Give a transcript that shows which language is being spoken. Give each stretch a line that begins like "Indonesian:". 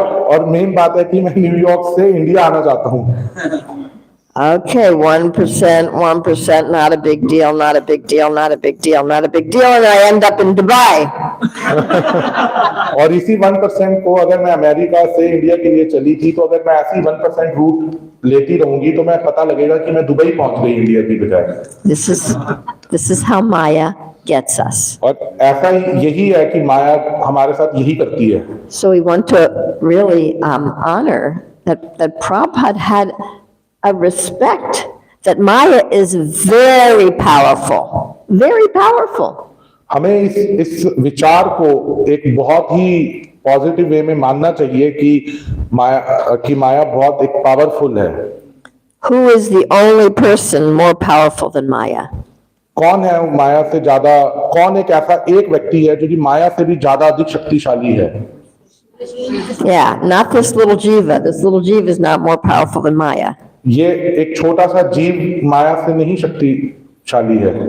Hindi: और मेन बात है कि मैं न्यूयॉर्क से इंडिया आना चाहता हूँ.
English: Okay, 1%, not a big deal, not a big deal, not a big deal, not a big deal, and I end up in Dubai.
Hindi: और इसी 1% को अगर मैं अमेरिका से इंडिया के लिए चली थी, तो अगर मैं ऐसी 1% रूट लेती रहूंगी तो मैं पता लगेगा कि मैं दुबई पहुंच गई इंडिया की बजाय.
English: This is how Maya gets us.
Hindi: और ऐसा ही यही है कि माया हमारे साथ यही करती है.
English: So we want to really honor that Prabhupada had a respect that Maya is very powerful, very powerful.
Hindi: हमें इस विचार को एक बहुत ही पॉजिटिव वे में मानना चाहिए कि माया बहुत एक पावरफुल है.
English: Who is the only person more powerful than Maya?
Hindi: कौन है माया से ज्यादा, कौन एक ऐसा एक व्यक्ति है जो कि माया से भी ज्यादा अधिक शक्तिशाली है?
English: Yeah, not this little jiva. This little jiva is not more powerful than Maya.
Hindi: ये एक छोटा सा जीव माया से नहीं शक्तिशाली है.